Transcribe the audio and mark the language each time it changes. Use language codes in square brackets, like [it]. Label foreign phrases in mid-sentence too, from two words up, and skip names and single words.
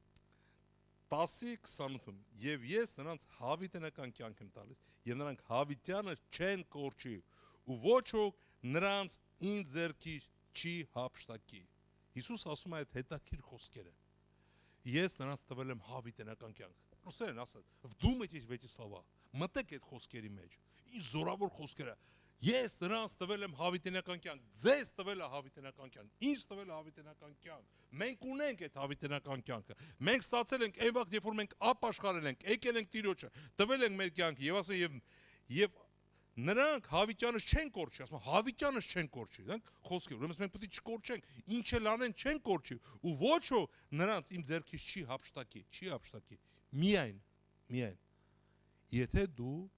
[hy] 10:28 եւ ես նրանց հավիտենական կյանք եմ տալիս եւ նրանք հավիտյանը չեն կորչի ու ոչ ոք նրանց ինձ ձեռքի չի հափշտակի։ Հիսուս ասում է այդ հետաքրքիր խոսքերը։ Ես նրանց տվել եմ հավիտենական կյանք։ Ռուսերեն ասած, [ru] вдумайтесь в эти слова։ [hy] Մտեք այդ խոսքերի մեջ։ Ինչ զորավոր խոսքեր է։ Ես նրանց տվել եմ հավիտենական կյանք, ձեզ տվել է հավիտենական կյանք, ինձ տվել է հավիտենական կյանք։ Մենք ունենք այդ հավիտենական կյանքը։ Մենք ստացել ենք այն վաղ, երբ որ մենք ապաշխարել ենք, եկել ենք Տիրոջը, տվել ենք մեր կյանքը եւ ասա եւ նրանք հավիտյանս չեն կորչի, ասում հավիտյանս չեն կորչի, դրանք խոսքեր, ուրեմն մենք պետք է չկորչենք, ինչ էլ անեն չեն կորչի, ու ոչ ոք նրանց իմ ձեռքից չի հափշտակի, միայն եթե դու